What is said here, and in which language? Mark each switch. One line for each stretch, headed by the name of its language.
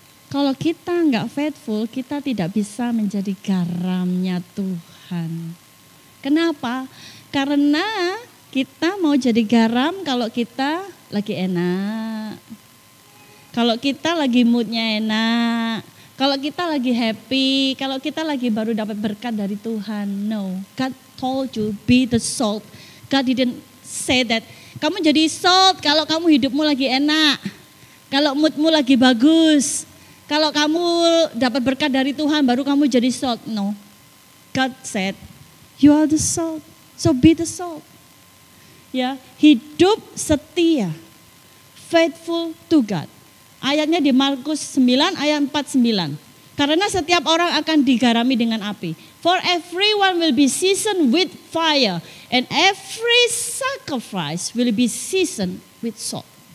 Indonesian: Kalau kita nggak faithful, kita tidak bisa menjadi garamnya Tuhan. Kenapa? Karena kita mau jadi garam kalau kita lagi enak. Kalau kita lagi moodnya enak. Kalau kita lagi happy. Kalau kita lagi baru dapat berkat dari Tuhan.
English: No, God told you be the salt. God didn't say that.
Indonesian: Kamu jadi salt kalau kamu hidupmu lagi enak. Kalau moodmu lagi bagus. Kalau kamu dapat berkat dari Tuhan baru kamu jadi salt.
English: No. God said, you are the salt. So be the salt.
Indonesian: Ya, hidup setia.
English: Faithful to God.
Indonesian: Ayatnya di Markus 9 ayat 49. Karena setiap orang akan digarami dengan api.
English: For everyone will be seasoned with fire. And every sacrifice will be seasoned with salt.